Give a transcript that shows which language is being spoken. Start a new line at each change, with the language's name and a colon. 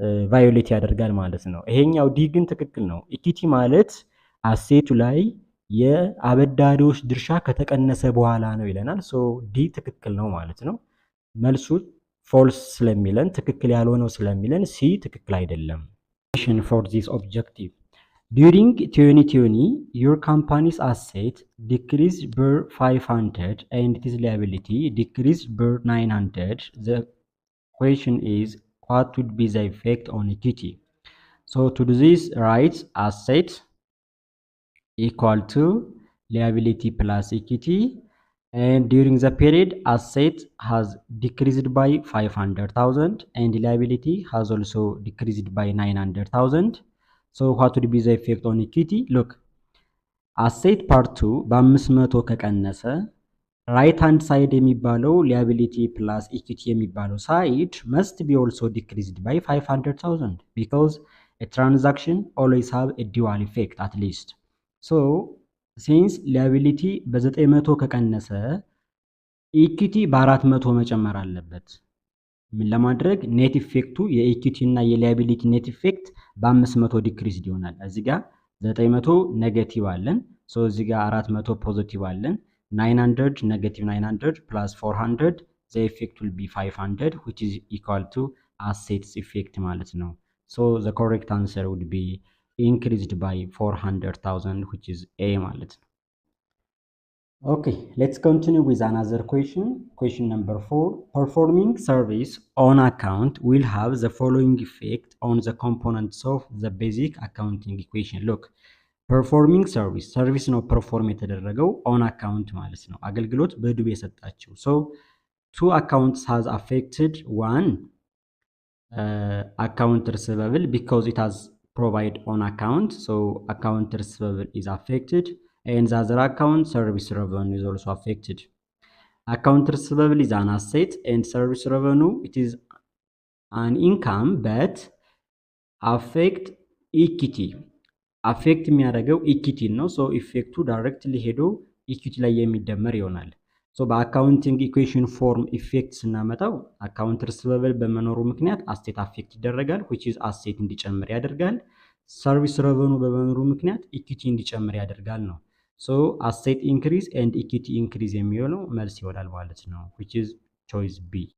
Amharic: ቫዮሌት ያደርጋል ማለት ነው። ይሄኛው ዲ ግን ትክክል ነው። ኢኩዊቲ ማለት አሴቱ ላይ የአበዳሪዎች ድርሻ ከተቀነሰ በኋላ ነው ይለናል። ሶ ዲ ትክክል ነው ማለት ነው። መልሱ ፎልስ ስለሚለን ትክክል ያልሆነው ስለሚለን ሲ ትክክል አይደለም።
English: for this objective during 2020 your company's asset decreased by 500 and its liability decreased by 900. The question is what would be the effect on equity? So to do this, write asset equal to liability plus equity, and during the period asset has decreased by 500,000 and liability has also decreased by 900,000. so what would be the effect on equity? look asset part 2
Amharic: በ500 ከቀነሰ
English: right hand side የሚባለው liability plus equity የሚባለው side must be also decreased by 500,000 because a transaction always have a dual effect at least. so
Amharic: ሲንስ ሊያቢሊቲ በ900 ከቀነሰ ኢኩዊቲ በ400 መጨመር አለበት። ምን ለማድረግ ኔት ኢፌክቱ የኢኩዊቲ እና የሊያቢሊቲ ኔት ኢፌክት በ500 ዲክሪዝ ይሆናል። እዚህ ጋር
English: 900 ኔጌቲቭ አለን። ሶ እዚህ ጋር 400 ፖዚቲቭ አለን። 900 ኔጌቲቭ 900 ፕላስ 400 the effect will be 500 which is equal to assets effect ማለት ነው። so the correct answer would be increased by 400,000 which is A ማለት ነው። okay, let's continue with another question. Question number 4. Performing service on account will have the following effect on the components of the basic accounting equation. Look, performing service ነው perform የተደረገው on account ማለት ነው።
Amharic: አገልግሎት በዱቤ የሰጣቸው
English: so two accounts has affected. One account receivable because it has provide on account, so account receivable is affected, and the other account service revenue is also affected. Account receivable is an asset and service revenue it is an income but affect equity.
Amharic: affect የሚያደርገው equity ነው so effectu directly ሄዶ equity ላይ የሚደመር ይሆናል። so በአካውንቲንግ ኢኩዌሽን ፎርም ኢፌክት ስናመጣው አካውንት ሪሲቨብል በመኖሩ ምክንያት አሴት አፌክት ይደረጋል which is አሴት እንዲጨምር ያደርጋል። ሰርቪስ ረቨኑ በመኖሩ ምክንያት ኢኩዊቲ እንዲጨምር ያደርጋል ነው።
English: so asset increase and equity increase የሚሆነው መልስ ይሆናል ማለት ነው which is choice B.